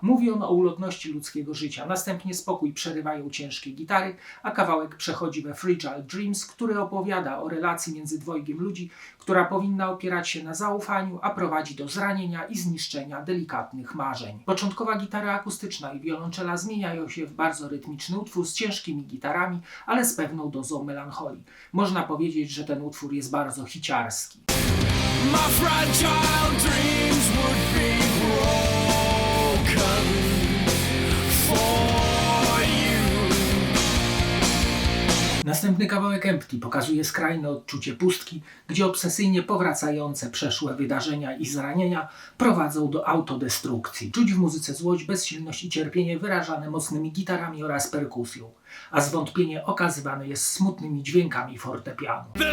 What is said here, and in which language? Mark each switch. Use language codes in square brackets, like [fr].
[pl] Mówi on o ulotności ludzkiego życia, następnie spokój przerywają ciężkie gitary, a kawałek przechodzi we Fragile Dreams, który opowiada o relacji między dwojgiem ludzi, która powinna opierać się na zaufaniu, a prowadzi do zranienia i zniszczenia delikatnych marzeń. Początkowa gitara akustyczna i wiolonczela zmieniają się w bardzo rytmiczny utwór z ciężkimi gitarami, ale z pewną dozą melancholii. Można powiedzieć, że ten utwór jest bardzo hiciarski. [en] My fragile dreams would be broken for you. [pl] Następny kawałek Empty pokazuje skrajne odczucie pustki, gdzie obsesyjnie powracające przeszłe wydarzenia i zranienia prowadzą do autodestrukcji. Czuć w muzyce złość, bezsilność i cierpienie wyrażane mocnymi gitarami oraz perkusją, a zwątpienie okazywane jest smutnymi dźwiękami fortepianu.